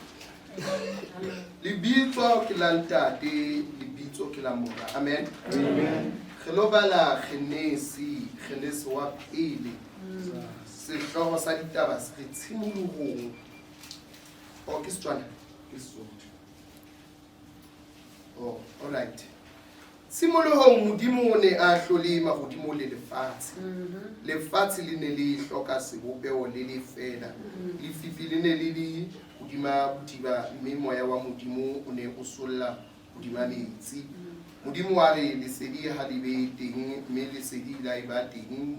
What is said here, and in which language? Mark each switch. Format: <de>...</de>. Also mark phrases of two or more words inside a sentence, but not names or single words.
<st>Libitso ke la ntate, libitso ke la mora. Amen. amen Re lo bala Genesi wa pele. Sehloho sa ditaba se re tshimolohong. O ke Setswana? Ke Sesotho.</st> <en>Oh, all right.</en> <st>Tshimolohong Modimo o ne a hlole mahodimo le lefatshe. Lefatshe le ne le hloka sebopeo le le fela. Lefifi le ne le di hodima bodiba mme moya wa Modimo o ne o solla hodima metsi. Modimo wa re lesedi ha le be teng mme lesedi la e ba teng.</st>